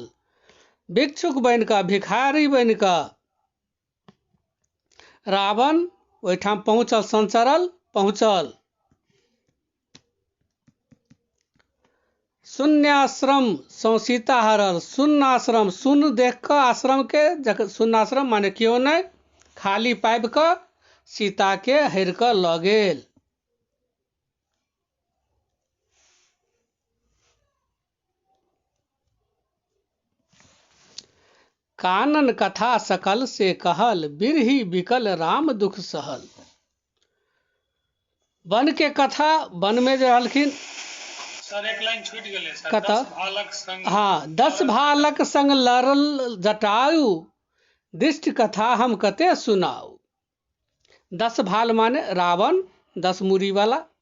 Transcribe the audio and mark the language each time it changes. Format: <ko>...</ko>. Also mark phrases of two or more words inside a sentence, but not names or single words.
<mai>भिक्षुक बनि कऽ, भिखारी बनि कऽ रावण ओहिठाम पहुँचल, संचरल पहुँचल। शून्याश्रम सौ सीता हरल। शून्य आश्रम, शून्य देख कऽ आश्रम के, शून्य आश्रम माने क्यों नहीं, खाली पाबि कऽ सीता के हरि कऽ लऽ गेल। कानन कथा सकल से कहल, बिरही बिकल राम दुख सहल। वन के कथा, वन में जो रहलखिन, सर एक लाइन छूट गेलै सर, कतऽ? 10 भालक संग। हाँ, 10 भालक संग लड़ल जटायु, दृष्ट कथा हम कते सुनाऊ। 10 भाल माने रावण, 10 मुरी वाला।</mai>